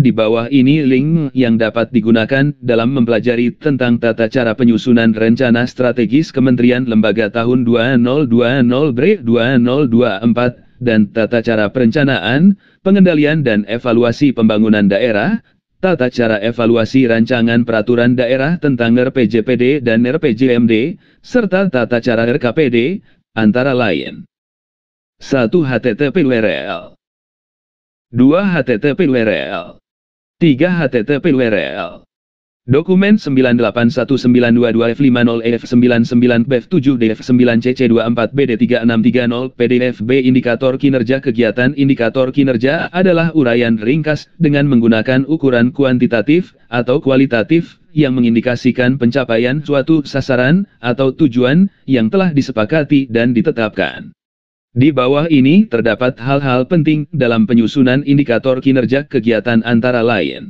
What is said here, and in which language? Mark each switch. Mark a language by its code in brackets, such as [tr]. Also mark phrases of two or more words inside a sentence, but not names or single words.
[id] Di bawah ini link yang dapat digunakan dalam mempelajari tentang tata cara penyusunan rencana strategis Kementerian Lembaga tahun 2020-2024 dan tata cara perencanaan, pengendalian dan evaluasi pembangunan daerah, tata cara evaluasi rancangan peraturan daerah tentang RPJPD dan RPJMD, serta tata cara RKPD, antara lain. 1. http://www. 2. http://www. 3. http://www. Dokumen 9819-F59BF7DF9CC24BD3630 PDF B. Indikator kinerja kegiatan. Indikator kinerja adalah uraian ringkas dengan menggunakan ukuran kuantitatif atau kualitatif yang mengindikasikan pencapaian suatu sasaran atau tujuan yang telah disepakati dan ditetapkan. Di bawah ini terdapat hal-hal penting dalam penyusunan indikator kinerja kegiatan antara lain.